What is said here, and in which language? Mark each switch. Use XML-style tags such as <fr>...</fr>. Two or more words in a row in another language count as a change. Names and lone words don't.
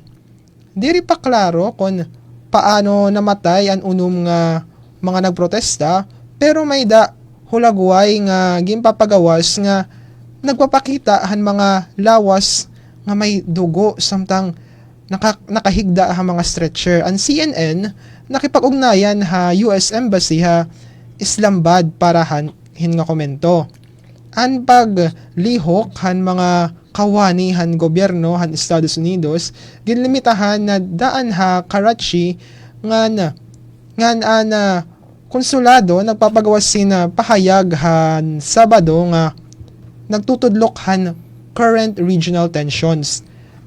<war>Diri pa klaro kung paano namatay ang unom nga mga nagprotesta pero may hulagway nga ginpapagawas nga nagpapakita han mga lawas nga may dugo samtang nakahigda ha mga stretcher. Ang CNN nakipag-ugnayan ha US Embassy ha Islamabad para hin nga komento. Ang paglihok han mga kawani han gobyerno han Estados Unidos ginlimitahan na daan ha Karachi nga konsulado nagpapagawas sina pahayag han Sabado nga nagtutudlok han</war> <en>current regional tensions.</en>